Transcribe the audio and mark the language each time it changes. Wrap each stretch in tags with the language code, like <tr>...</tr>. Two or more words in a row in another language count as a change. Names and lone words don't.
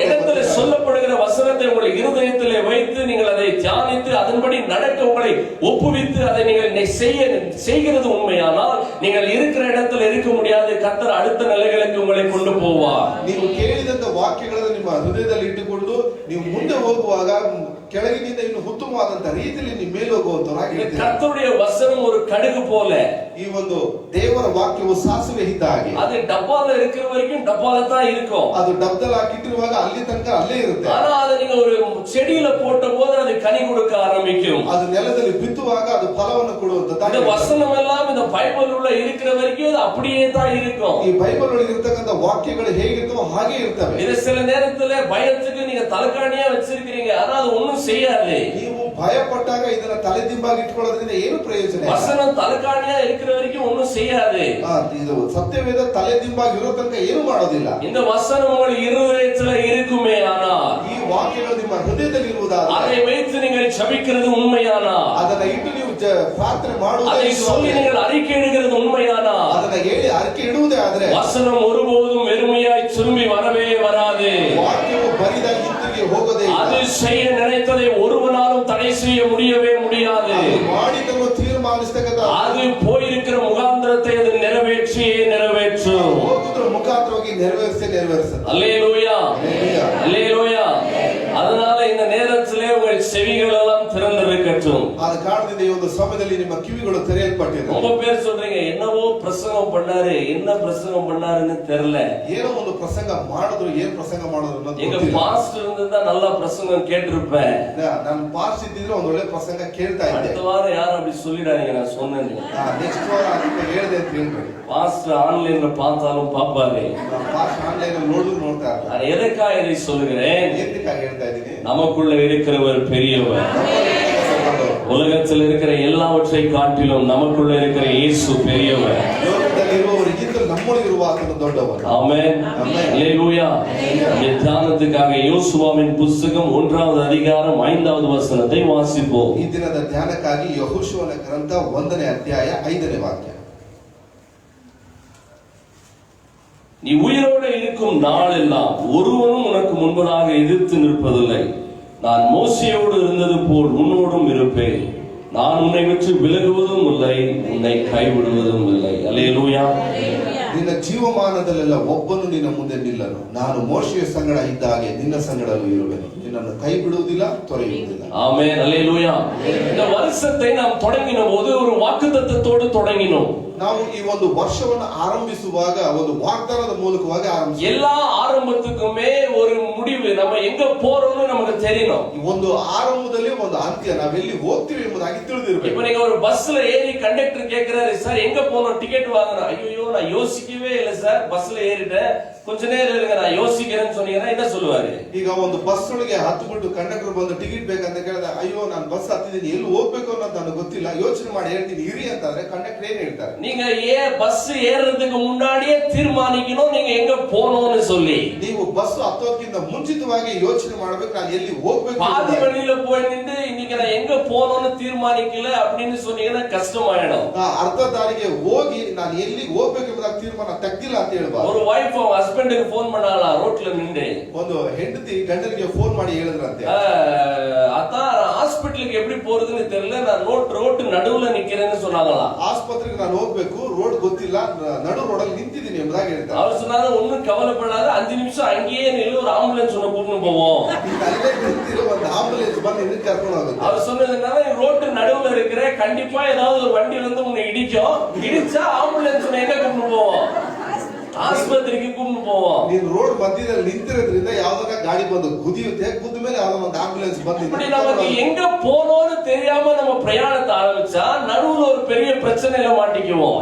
<ta>இடத்துல சொல்லப்படுகிற வசனத்தை உங்கள் இருதயத்திலே வைத்து நீங்கள் அதை தியானித்து அதன்படி நடக்க உங்களை ஒப்புவித்து அதை நீங்கள் செய்கிறது உண்மையானால் நீங்கள் இருக்கிற இடத்துல இருக்க முடியாது. கர்த்தர் அடுத்த நிலைகளுக்கு உங்களை கொண்டு போவார்.</ta> <kn>ನೀವು ಕೇಳಿದಂತ ವಾಕ್ಯಗಳನ್ನು ನಿಮ್ಮ ಹೃದಯದಲ್ಲಿ ಇಟ್ಟುಕೊಂಡು ನೀವು ಮುಂದೆ ಹೋಗುವಾಗ ಕೆಳಗಿನಿಂದ ಇನ್ನು ಉತ್ತಮವಾದಂತ ರೀತಿಯಲ್ಲಿ ನೀವು ಮೇಲೆ ಹೋಗುವಂತರಾಗಿ.</kn> <ta>கர்த்தருடைய வசனம் ஒரு கடுகு போல.</ta> <kn>ಈ ಒಂದು ದೇವರ ವಾಕ್ಯವು ಸಾಸಿವೆ ಇದ್ದ ಹಾಗೆ.</kn> <ta>அது டப்பால இருக்கிற வரைக்கும் டப்பால தான் இருக்கும்.</ta> <kn>ಅದು ಡಬ್ಬದಲ್ಲಿ ಹಾಕಿಟ್ಟಿರುವಾಗ ಅಲ್ಲಿ ತನಕ ಅಲ್ಲೇ ಇರುತ್ತೆ.</kn> <ta>ஆனா அதை நீங்க ஒரு செடியில போட்ட போது அது கனி கொடுக்க ஆரம்பிக்கும்.</ta> <kn>ಅದು ನೆಲದಲ್ಲಿ ಬಿತ್ತುವಾಗ ಅದು ಫಲವನ್ನು ಕೊಡುವಂತ.</kn> <ta>இந்த வசனம் எல்லாம் இந்த பைபிள் உள்ள இருக்கிற வரைக்கும் அது அப்படியே தான் இருக்கும்.</ta> <kn>ಈ ಬೈಬಲ್ ಒಳಗೆ ಇರತಕ್ಕಂತ ವಾಕ್ಯಗಳು ಹೇಗಿರ್ತವೋ ಹಾಗೆ ಇರ್ತವೆ.</kn> <ta>இது சில நேரத்துல பயத்துக்கு நீங்க தலைகாணியா வச்சிருக்கீங்க, ஆனா அது ஒண்ணும் செய்யாது.</ta> <kn>ನೀವು ಭಯಪಟ್ಟಾಗ ಇದನ್ನ ತಲೆದಿಂಬಾಗಿ ಇಟ್ಕೊಳ್ಳೋದ್ರಿಂದ ಏನು ಪ್ರಯೋಜನ?</kn> <ta>வசனம் தலைகாணியா இருக்கிற வரைக்கும் ஒண்ணும் செய்யாது.</ta> <kn>ಇದು ಸತ್ಯವೇದ ತಲೆದಿಂಬಾಗಿ ಇರೋ ತನಕ ಏನು ಮಾಡೋದಿಲ್ಲ.</kn> <ta>இந்த வசனம் உங்கள் இருதயத்துல இருக்குமே ஆனால்,</ta> <kn>ಈ ವಾಕ್ಯಗಳು ನಿಮ್ಮ ಹೃದಯದಲ್ಲಿ ಇರುವುದಾದರೆ,</kn> <ta>அதை வைத்து நீங்கள் ஜெபிக்கிறது உண்மையானால்,</ta> <kn>ಅದನ್ನ ಇಟ್ಟು ನೀವು ಪ್ರಾರ್ಥನೆ ಮಾಡುವುದು,</kn> <ta>அதை சொல்லி நீங்கள் அறிக்கையிடுகிறது உண்மையானால்,</ta> <kn>ಅದನ್ನ ಹೇಳಿ ಅರಿಕೆ ಇಡುವುದೇ ಆದ್ರೆ</kn> <ta>வசனம் ஒருபோதும் வெறுமையாய் திரும்பி வரவே வராது.</ta> <kn>ವಾಕ್ಯವು ಬರಿದಾಗಿ ಹಿಂತಿರುಗಿ ಹೋಗೋದೇ ಇಲ್ಲ.</kn> <ta>அது செய்ய நினைத்ததை ஒருவனாலும் தடை செய்ய முடியவே முடியாது.</ta> <kn>ಮಾಡಿದನ್ನು ತೀರ್ಮಾನಿಸತಕ್ಕಂತ</kn> <ta>அது போயிருக்கிற முகாந்திரத்தை அது நிறைவேற்றியே நிறைவேற்றும்.</ta> <kn>ಹೋಗುದ್ರ ಮುಖಾಂತರವಾಗಿ ನೆರವೇರಿಸುತ್ತೆ.</kn> <ta>அல்லேலூயா, அல்லேலூயா. அதனால இந்த நேரத்திலே உங்கள் செவிகள் எல்லாம் திறந்திருக்கட்டும்.</ta> <kn>ಆದ ಕಾರಣದಿಂದ ಈ ಒಂದು ಸಮಯದಲ್ಲಿ ನಿಮ್ಮ ಕಿವಿಗಳು ತೆರೆಯಲ್ಪಟ್ಟಿದೆ.</kn> <ta>ரொம்ப பேர் சொல்றீங்க, என்னவோ பிரசங்கம் பண்ணாரு, என்ன பிரசங்கம் பண்ணாருன்னு தெரியல.</ta> <kn>ಏನೋ ಒಂದು ಪ್ರಸಂಗ ಮಾಡಿದ್ರು, ಏನ್ ಪ್ರಸಂಗ ಮಾಡಿದ್ರು ಅನ್ನೋದು</kn> <ta>எங்க</ta> <kn>ಗೊತ್ತಿಲ್ಲ.</kn> <ta>பாஸ்டர் இருந்தா நல்லா பிரசங்கம் கேட்டிருப்பேன்.</ta> <kn>ನಾನು ಪಾಸ್ ಇದ್ದಿದ್ರೆ ಒಂದು ಒಳ್ಳೆ ಪ್ರಸಂಗ ಕೇಳ್ತಾ ಇದ್ದೆ.</kn> <ta>அடுத்த வாரம் யாரும் அப்படி சொல்லிடாதீங்க, நான் சொன்னேன்.</ta> <kn>ನೆಕ್ಸ್ಟ್ ವಾರ ಅದಕ್ಕೆ ಹೇಳಿದೆ ಅಂತ ಹೇಳ್ಬೇಡಿ.</kn> <ta>பாஸ்டர் ஆன்லைன்ல பார்த்தாலும் பாப்பாரு.</ta> <kn>ಪಾಸ್ ಆನ್ಲೈನ್ ಅಲ್ಲಿ ನೋಡ್ತಾ ಇರ್ತಾರೆ.</kn> <ta>நான் எதற்காக இதை சொல்லுகிறேன்?</ta> <kn>ಏನಕ್ಕಾಗಿ ಹೇಳ್ತಾ ಇದ್ದೀನಿ?</kn> <ta>நமக்குள்ள இருக்கிறவர் பெரியவர். உலகத்தில் இருக்கிற எல்லாவற்றை காட்டிலும் நமக்குள்ள இருக்கிற இயேசு பெரியவர்.</ta> <kn>ಲೋಕದಲ್ಲಿರುವವರಿಗಿಂತ ನಮ್ಮೊಳಗಿರುವ ಆತನು ದೊಡ್ಡವರು.</kn> <ta>ஆமென், அல்லேலூயா. இந்த தியானத்துக்காக யோசுவாவின் புத்தகம் 1வது அதிகாரம் 5வது வசனத்தை வாசிப்போம்.</ta> <kn>ಈ ದಿನದ ಧ್ಯಾನಕ್ಕಾಗಿ ಯೆಹೋಶುವನ ಗ್ರಂಥ 1ನೇ ಅಧ್ಯಾಯ 5ನೇ ವಾಕ್ಯ.</kn> <ta>நீ உயிரோடு இருக்கும் நாளெல்லாம் ஒருவனும் உனக்கு முன்பதாக எதிர்த்து நிற்பதில்லை. நான் மோசேயோடு இருந்தது போல் உன்னோடும் இருப்பேன். நான் உன்னை விட்டு விலகுவதும் இல்லை, உன்னை கைவிடுவதும் இல்லை. அல்லேலூயா.</ta> <kn>ನಿನ್ನ ಜೀವಮಾನದಲ್ಲೆಲ್ಲ ಒಬ್ಬನು ನಿನ್ನ ಮುಂದೆ ನಿಲ್ಲನು. ನಾನು ಮೋಶೆಯ ಸಂಗಡ ಇದ್ದ ಹಾಗೆ ನಿನ್ನ ಸಂಗಡಲೂ ಇರುವೆನು. ನಿನ್ನನ್ನು ಕೈ ಬಿಡುವುದಿಲ್ಲ, ತೊರೆಯುವುದಿಲ್ಲ.</kn> <ta>ஆமென், அல்லேலூயா. இந்த வருஷத்தை நாம் தொடங்கின போது ஒரு வாக்குத்தத்தத்தோடு தொடங்கினோம்.</ta> <kn>ನಾವು ಈ ಒಂದು ವರ್ಷವನ್ನು ಆರಂಭಿಸುವಾಗ ಒಂದು ವಾಗ್ದಾನದ ಮೂಲಕವಾಗಿ ಆರಂಭಿಸಿದ್ದೇವೆ.</kn> <ta>எல்லா ஆரம்பத்துக்குமே ஒரு முடிவு, நம்ம எங்க போறோம்னு நமக்கு தெரியணும்.</ta> <kn>ಒಂದು ಆರಂಭದಲ್ಲಿ ಒಂದು ಅಂತ್ಯ, ನಾವೆಲ್ಲಿ ಹೋಗ್ತೀವಿ ಎಂಬುದಾಗಿ ತಿಳಿದಿರಬೇಕು.</kn> <ta>இப்போ நீங்க ஒரு பஸ்ல ஏறி கண்டக்டர் கேக்குறாரு, சார் எங்க போறோம், டிக்கெட் வாங்கணும். ஐயோ நான் யோசிக்கவே இல்லை சார், பஸ்ல ஏறிட்டேன், கொஞ்ச நேரம் இருங்க நான் யோசிக்கிறேன்னு சொன்னீங்கன்னா என்ன சொல்லுவாரு?</ta> <kn>ಈಗ ಒಂದು ಬಸ್ ಒಳಗೆ ಹತ್ತುಬಿಟ್ಟು ಕಂಡಕ್ಟರ್ ಬಂದು ಟಿಕೆಟ್ ಬೇಕಂತ ಕೇಳಿದ, ಅಯ್ಯೋ ನಾನು ಬಸ್ ಹತ್ತಿದ್ದೀನಿ, ಎಲ್ಲಿ ಹೋಗ್ಬೇಕು ಅನ್ನೋದು ನನಗೆ ಗೊತ್ತಿಲ್ಲ, ಯೋಚನೆ ಮಾಡಿ ಹೇಳ್ತೀನಿ ಇರಿ ಅಂತಂದ್ರೆ ಕಂಡಕ್ಟರ್ ಏನ್ ಹೇಳ್ತಾರೆ?</kn> <ta>நீங்க பஸ் ஏறதுக்கு முன்னாடியே தீர்மானிக்கணும் நீங்க எங்க போகணும்னு சொல்லி.</ta> <kn>ನೀವು ಬಸ್ ಹತ್ತೋದಕ್ಕಿಂತ ಮುಂಚಿತವಾಗಿ ಯೋಚನೆ ಮಾಡಬೇಕು, ನಾನು ಎಲ್ಲಿ ಹೋಗ್ಬೇಕು.</kn> <ta>பாதி வழியில போய் நின்று இன்னைக்கு நான் எங்க போகணும்னு தீர்மானிக்கல அப்படின்னு சொன்னீங்கன்னா கஷ்டமாயிடும்.</ta> <kn>ಅರ್ಧ ದಾರಿಗೆ ಹೋಗಿ ನಾನು ಎಲ್ಲಿ ಹೋಗ್ಬೇಕು ಎಂಬುದಾಗಿ ತೀರ್ಮಾನ ತೆಗ್ದಿಲ್ಲ ಅಂತ ಹೇಳ್ಬಾರ್ದು.</kn> <ta>ஒரு வைஃப் ஹஸ்பண்டுக்கு போன் பண்ணாலாம் ரோட்ல நின்று.</ta> <kn>ಒಂದು ಹೆಂಡತಿ ಗಂಡನಿಗೆ ಫೋನ್ ಮಾಡಿ ಹೇಳಿದ್ರಂತೆ,</kn> <ta>அதான் ஹாஸ்பிட்டலுக்கு எப்படி போறதுன்னு தெரியல, நான் ரோட்டு நடுவுல நிக்கிறேன்னு சொன்னாங்களாம்.</ta> <kn>ಆಸ್ಪತ್ರೆಗೆ ನಾನು ಹೋಗ್ಬೇಕು, ರೋಡ್ ಗೊತ್ತಿಲ್ಲ, ನಡು ರೋಡಲ್ಲಿ ನಿಂತಿದ್ದೀನಿ ಎಂಬುದಾಗಿ ಹೇಳ್ತಾರೆ.</kn> <ta>அவர் சொன்னாரு, ஒன்னும் கவலைப்படாத, 5 நிமிஷம் அங்கேயே நில்லு, ஒரு ஆம்புலன்ஸ் ஒண்ணு கூட்டிட்டு போவோம்.</ta> <kn>ಅಲ್ಲೇ ನಿಂತಿರೋ ಒಂದು ಆಂಬುಲೆನ್ಸ್ ಬಂದು ನಿನ್ನ ಕರ್ಕೊಂಡು ಹೋಗುತ್ತೆ.</kn> <ta>அவர் சொன்னது என்னன்னா, ரோட்டு நடுவுல இருக்கிற, கண்டிப்பா ஏதாவது ஒரு வண்டி வந்து உன்னை இடிக்கும், இடிச்சா ஆம்புலன்ஸ் எங்க கூட்டிட்டு போவோம்?</ta> <kn>ಆಸ್ಪತ್ರೆಗೆ ಕೂಡಿಕೊಂಡು போவோம். ನೀನು ರೋಡ್ ಮಧ್ಯದಲ್ಲಿ ನಿಂತಿರೋದ್ರಿಂದ ಯಾವ್ದಾರ ಗಾಡಿ ಬಂದು ಗುದಿಯುತ್ತೆ, ಗುದ್ದ ಮೇಲೆ ಯಾವ್ದೋ ಒಂದು ಆಂಬುಲೆನ್ಸ್ ಬಂದು</kn> <ta>இப்படி நமக்கு எங்க போறோம்னு தெரியாம நம்ம பிரயாணத்தை ஆரம்பிச்சா நடுவுல ஒரு பெரிய பிரச்சனையில மாட்டிக்குவோம்.</ta>